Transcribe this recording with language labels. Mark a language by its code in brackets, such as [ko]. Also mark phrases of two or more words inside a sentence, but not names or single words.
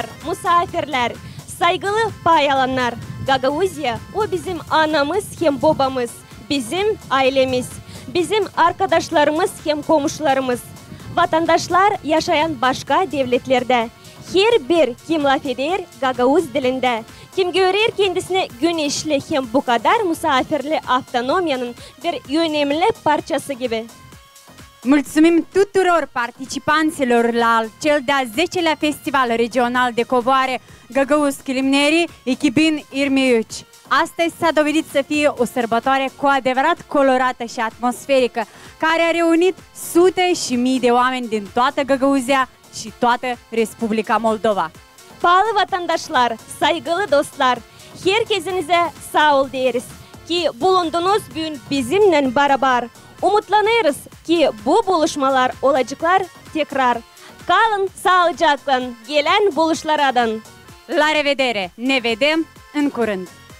[gag] misafirler, saygılı payalanlar, Gagavuzya o bizim anamız hem babamız, bizim ailemiz, bizim arkadaşlarımız hem komşularımız. Vatandaşlar yaşayan başka devletlerde, her bir kim laf eder Gagavuz dilinde. Kim görür kendisine güneşli hem bu kadar misafirli avtonomiyanın bir önemli parçası gibi. [ro] Mulțumim tuturor participanților la cel de-al 10-lea Festival Regional de Covoare Găgăuz Chilimnerii 2023. Astăzi s-a dovedit să fie o sărbătoare cu adevărat colorată și atmosferică, care a reunit sute și mii de oameni din toată Găgăuzia și toată Republika Moldova. [gag] Palı vatandaşlar, saygılı dostlar, herkesinize sağ ol deriz ki bulundunuz bugün bizimle beraber. Umutlanırız ki bu buluşmalar olacaklar tekrar. Kalın sağlıcakla gelen buluşlardan. [ro] La revedere! Ne vedem în curând!